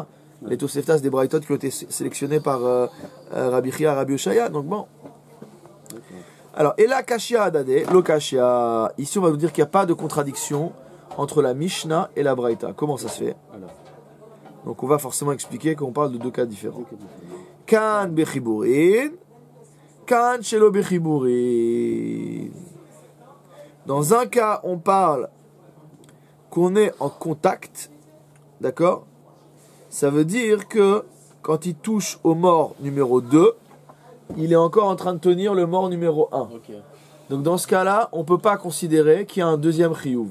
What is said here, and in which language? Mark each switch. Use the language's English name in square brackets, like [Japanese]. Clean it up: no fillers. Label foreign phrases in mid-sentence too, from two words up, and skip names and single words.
[French] Les Tosefta, c'est des braïtot qui ont été sélectionnés par Rabbi Chia, Rabbi Oshaya. Donc bon. Alors, et la [Aramaic] קושיא אהדדי, [French] le Kashia, ici on va nous dire qu'il n'y a pas de contradiction entre la Mishnah et la Braïta. Comment ça se fait? Alors, Donc on va forcément expliquer qu'on parle de deux cas différents. [Hebrew] כאן בחיבורין, כאן שלא בחיבורין. [French] Dans un cas, on parle qu'on est en contact, d'accord? Ça veut dire que quand il touche au mort numéro 2, il est encore en train de tenir le mort numéro 1. Ok. Donc dans ce cas-là, on ne peut pas considérer qu'il y a un deuxième chiyuv.